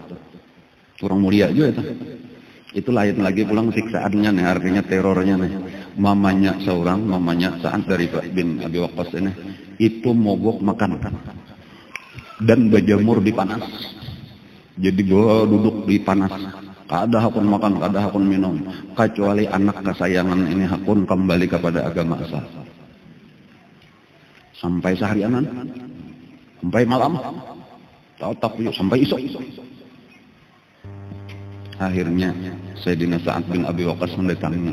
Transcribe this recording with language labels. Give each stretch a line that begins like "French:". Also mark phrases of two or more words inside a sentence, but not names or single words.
Indonesian: Orang mulia juga itu.
Banjar: Itu lain lagi pulang siksaannya nih, artinya terornya nih.
Indonesian: Mamanya Sa'ad dari bin Abi Waqqas ini itu mogok makan dan berjemur di panas. Jadi gua duduk di panas.
Banjar: Kada hakun makan, kada hakun minum, kecuali anak kesayangan ini hakun kembali kepada agama asal. Sampai seharianan. Sampai malam, sampai isuk.
Indonesian: Akhirnya Sayyidina Sa'ad bin Abi Waqqas mendatangi.